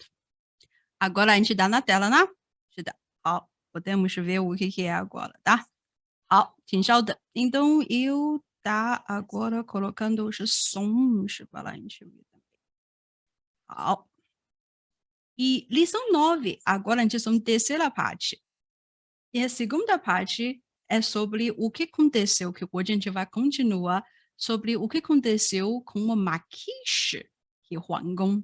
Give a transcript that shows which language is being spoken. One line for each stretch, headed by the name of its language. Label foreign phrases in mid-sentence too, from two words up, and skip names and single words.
Portuguese: Agora a gente dá na tela, né?
Chinese: 是的，好,
Portuguese: podemos ver o que é agora, tá?
Chinese: 好，请稍等。
Portuguese: então eu tá agora colocando os sons para a gente ver.
Chinese: 好.
Portuguese: E lição 9, agora a gente está na terceira parte. E a segunda parte é sobre o que aconteceu, que hoje a gente vai continuar sobre o que aconteceu com o Maquixe, que é Huang Gong.